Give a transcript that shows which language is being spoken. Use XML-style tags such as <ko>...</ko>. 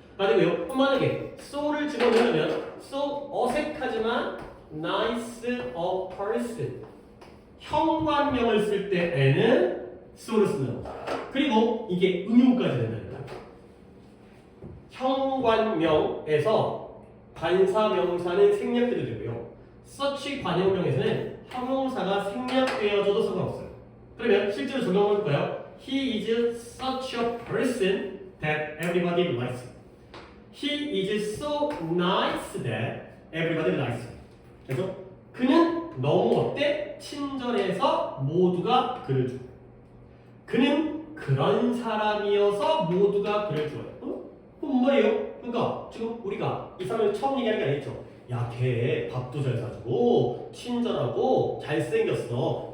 <ko>그리고요, 만약에 so를 집어넣으면 so 어색하지만</ko> <en>nice a person</en> <ko>형관명을 쓸 때에는 so를 쓰는 거죠. 그리고 이게 응용까지 된다는 거예요. 형관명에서 관사명사는 생략해도 되고요. such 관형명에서는 형용사가 생략되어져도 상관없어요. 그러면 실제로 적용해 볼까요?</ko> <en>He is such a person that everybody likes him. He is so nice that everybody likes him.</en> <ko>그래서 그는 너무 어때? 친절해서 모두가 그를 좋아해. 그는 그런 사람이어서 모두가 그를 좋아해. 뭔 말이에요? 그러니까 지금 우리가 이 사람을 처음 얘기하는 게 아니죠. 야, 걔 밥도 잘 사주고 친절하고 잘생겼어.</ko>